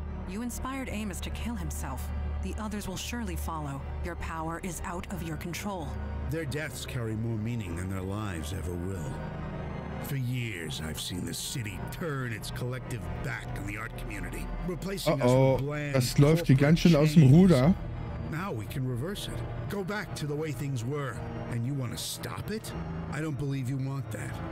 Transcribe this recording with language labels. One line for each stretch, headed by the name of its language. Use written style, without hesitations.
English: You inspired Amos to kill himself. The others will surely follow. Your power is out of your control. Their deaths carry more meaning than their lives ever will. For years, I've seen the city turn its collective back on the art community, replacing us with bland,
German: das läuft hier ganz schön aus dem Ruder.
English: Now we can reverse it. Go back to the way things were. And you want to stop it? I don't believe you want that.